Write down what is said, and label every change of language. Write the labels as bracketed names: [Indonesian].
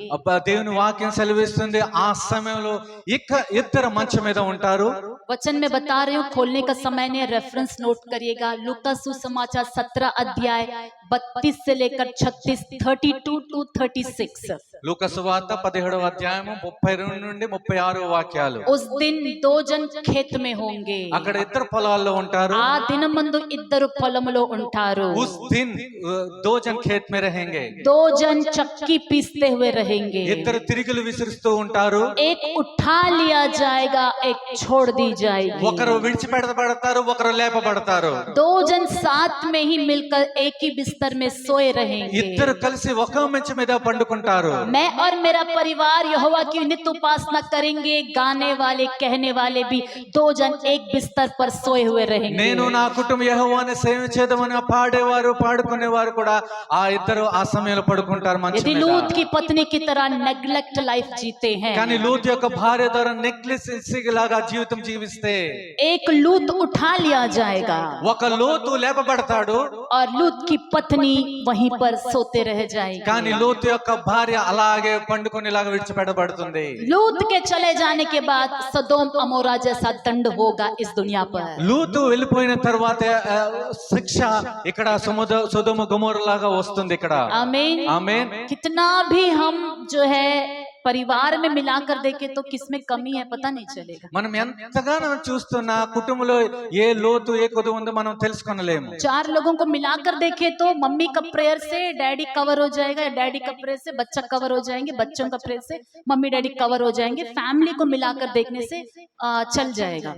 [Telugu] అబ్బా దేవుని వాక్యం సెలవిస్తుంది ఆ సమయంలో ఇద్దరు మంచం మీద ఉంటారు। [Hindi] वचन में बता रही हूँ, खोलने का समय ने रेफरेंस नोट करिएगा। लूका सुसमाचार 17 अध्याय 32 से लेकर 36, 32 to 36। [Telugu] లూకా సువార్త 17వ అధ్యాయము 32 నుండి 36 వాక్యాలు. [Hindi] उस दिन 2 जन खेत में होंगे. [Telugu] అక్కడ ఇద్దరు పొలాల్లో ఉంటారు. ఆ దినమందు ఇద్దరు పొలములో ఉంటారు. [Hindi] उस दिन 2 जन खेत में रहेंगे. 2 जन चक्की पीसते हुए रहेंगे. [Telugu] ఇద్దరు తిరిగిలు విసిరిస్తూ ఉంటారు. [Hindi] एक उठा लिया जाएगा, एक छोड़ दी जाएगी. [Telugu] ఒకరు విడిచిపెట్టబడతారు, ఒకరు లేపబడతారు. [Hindi] 2 जन साथ में ही मिलकर एक ही बिस्तर में सोए रहेंगे. [Telugu] ఇద్దరు కలిసి ఒక మంచం మీద పండుకుంటారు. [Hindi] मैं और मेरा परिवार यहोवा की नित्य उपासना करेंगे. गाने वाले कहने वाले भी 2 जन एक बिस्तर पर सोए हुए रहेंगे. [Telugu] నేను నా కుటుంబం యెహోవాను సేవించేదమని పాడేవారు పాడుకునేవారు కూడా ఆ ఇద్దరు ఆ సమయంలో పడుకుంటారు మంచం [Hindi] यदि [Telugu] మీద. [Hindi] लूत की पत्नी की तरह नेग्लेक्ट लाइफ जीते हैं, [Telugu] కానీ లూత్ యొక్క భార్య ద్వారా నెక్లెస్ లాగా జీవితం జీవిస్తే [Hindi] एक लूत उठा लिया जाएगा [Telugu] ఒక లోతు లేపబడతాడు. [Hindi] और लूत की पत्नी वहीं पर सोते रह जाएगी. [Telugu] కానీ లోతు యొక్క భార్య అలాగే పండుకునేలాగా విడిచిపెట్టబడుతుంది. [Hindi] लूत के चले जाने के बाद सदोम अमोरा जैसा दंड होगा इस दुनिया पर. [Telugu] లూతు వెళ్ళిపోయిన తర్వాత శిక్ష ఇక్కడ సొదొమ గొమొర్రా లాగా వస్తుంది ఇక్కడ. [Hindi] आमीन. [Telugu] ఆమేన్. [Hindi] कितना भी हम जो है परिवार में मिलाकर देखे तो किसमें कमी है पता नहीं चलेगा. [Telugu] మనం ఎంతగానో చూస్తున్నా కుటుంబంలో ఏ లోతు ఏ కొదువు ఉందో మనం తెలుసుకొనలేము. [Hindi] 4 लोगों को मिलाकर देखे तो मम्मी का प्रेयर से डैडी कवर हो जाएगा, डैडी का प्रेयर से बच्चा कवर हो जाएंगे, बच्चों का प्रेयर से मम्मी डैडी कवर हो जाएंगे. फैमिली को मिलाकर देखने से चल जाएगा.